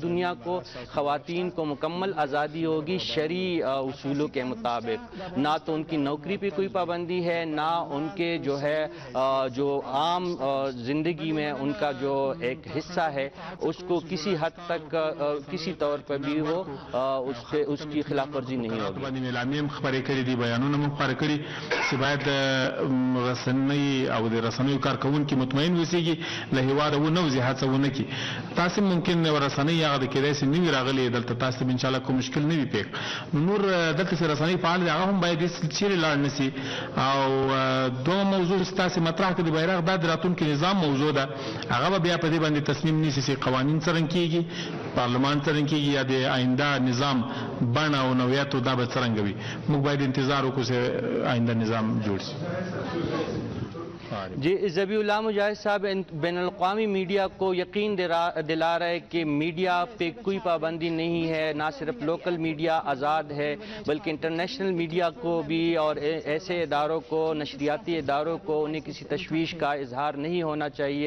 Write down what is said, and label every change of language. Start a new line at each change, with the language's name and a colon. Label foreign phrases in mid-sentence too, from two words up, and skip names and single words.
Urdu: دنیا کو خواتین کو مکمل آزادی ہوگی شرعی اصولوں کے مطابق، نہ تو ان کی نوکری پہ کوئی پابندی ہے، نہ ان کے جو ہے جو عام زندگی میں ان کا جو ایک حصہ ہے اس کو کسی حد تک کسی طور پر بھی وہ اس کی خلاف ورزی نہیں ہوگی.
Pashto: اعلامیه خبرې کړې دي، بیانونه مو خپاره کړي چې باید رسنۍ او د رسنیو کارکوونکي مطمئن اوسېږي له هېواده ونوځي، هڅه ونه کړي. تاسې ممکن رسنۍ هغه د کېدای شي نه وي راغلې دلته، تاسې ته انشاءالله کوم مشکل نه وي پېښ. نور دلته چې رسنۍ فعال دي هغه هم باید چېرې لاړ نه سي. او دومره موضوع چې تاسې مطرح کړي د بیرغ دا د راتلونکي نظام موضوع ده، هغه به بیا په دې باندې تصمیم نیسي چې قوانین څرنګه کېږي، پارلمان څرنګه کېږي، یا د آینده نظام بڼه او نوعیت دا به څرنګه وي. موږ باید انتظار وکړو چې آئندہ نظام جوڑ سی.
Urdu: جی ذبیح اللہ مجاہد صاحب بین الاقوامی میڈیا کو یقین دلا رہے کہ میڈیا پہ کوئی پابندی نہیں ہے، نہ صرف
English: local media
Urdu: آزاد ہے بلکہ
English: international media
Urdu: کو بھی اور ایسے اداروں کو، نشریاتی اداروں کو، انہیں کسی تشویش کا اظہار نہیں ہونا چاہیے.